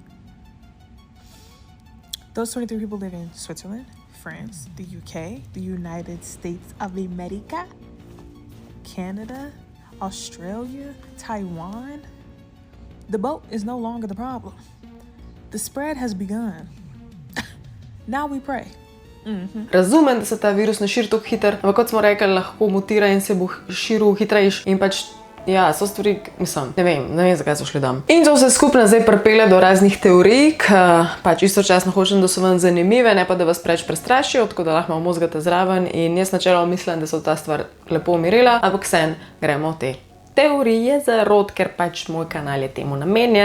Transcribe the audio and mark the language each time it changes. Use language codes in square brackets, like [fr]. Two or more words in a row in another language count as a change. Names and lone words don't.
[en] Those 23 people live in Switzerland, France, the UK, the United States of America, Canada, Australia, Taiwan. The boat is no longer the problem. The spread has begun. Now we pray. [sl] Razumem, da se ta virus ne širi tako hitro, ampak kot smo rekli, lahko mutira in se bo širil hitrejš in pač, ja, so stvari, mislim, ne vem, zakaj so šli tam. In to vse skupaj zdaj pripelje do raznih teorij, ki pač istočasno hočem, da so vam zanimive, ne pa da vas preveč prestrašijo, tako da lahko malo mozgate zraven in jaz načeloma mislim, da so ta stvar lepo umirila, ampak vseeno gremo v te teorije zarot, ker pač moj kanal je temu namenjen.